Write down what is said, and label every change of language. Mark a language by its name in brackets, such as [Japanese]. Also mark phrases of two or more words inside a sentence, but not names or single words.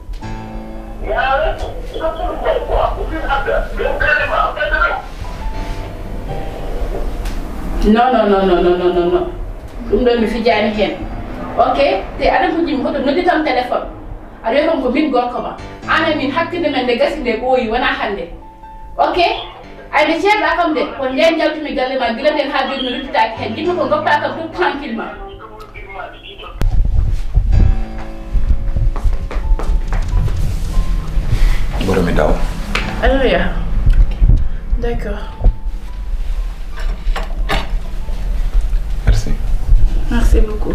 [Fula] non ɗum ɗon mi fijani hen ok te aɗen ko jimi hoto nodditam téléphone aɗa wiya kam ko min gorko ma ana min hakkille men nde gasi nde ɓooyi wona hande ok ayde ceerɗa kam de ko nden jaltumi galle ma gila nden ha joni mi ruttitaki hen jimmi ko goppa kam [French] tout tranquillement [Fula] ɓoromi dawa [French] alors ya d'accord merci beaucoup